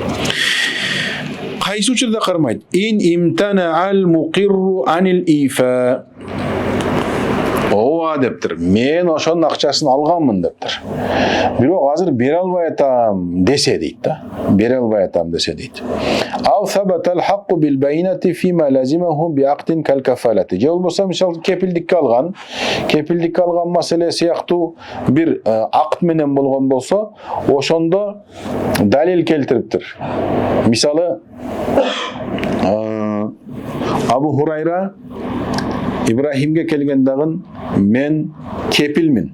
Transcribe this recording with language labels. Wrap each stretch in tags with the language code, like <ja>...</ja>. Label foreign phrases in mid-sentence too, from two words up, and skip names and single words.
<ky>Кайсы учурда кармайт?</ky> <ar>إن امتنع المقر عن الإيفاء.</ar> <ky>Ооба дептир. Мен ошонун акчасын алганмын дептир. Бирок азыр бере албай атам десе дейт да. Бере албай атам десе дейт.</ky> <ar>أو ثبت الحق بالبينة فيما لزمه بعقد كالكفالة.</ar> <ky>Же болбосо мисалы кепилдикке алган маселе сыяктуу бир акт менен болгон болсо, ошондо далил келтириптир. Мисалы Абу Хурайра Ибрахимге келген дагын, мен кепилмин.</ky>